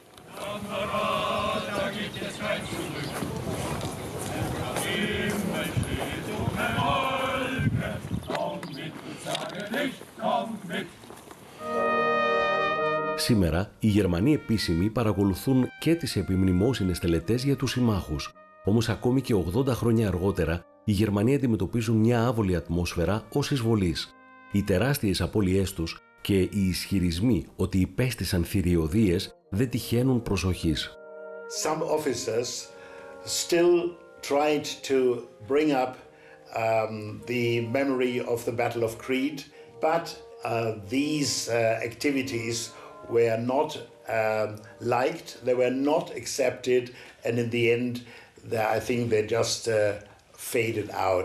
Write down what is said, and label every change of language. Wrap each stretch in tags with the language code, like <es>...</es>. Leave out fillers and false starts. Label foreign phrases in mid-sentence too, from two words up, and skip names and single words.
<el>Σήμερα, οι Γερμανοί επίσημοι παρακολουθούν και τις επιμνημόσυνες τελετές για τους συμμάχους. Όμως ακόμη και 80 χρόνια αργότερα, οι Γερμανοί αντιμετωπίζουν μια άβολη ατμόσφαιρα ως εισβολής. Οι τεράστιες απώλειές τους και οι ισχυρισμοί ότι υπέστησαν θηριωδίες δεν τυχαίνουν προσοχής.</el> <en>Some officers still tried to bring up the memory of the Battle of Crete, but these activities were not liked, they were not accepted, and in the end, I think they just faded out.</en>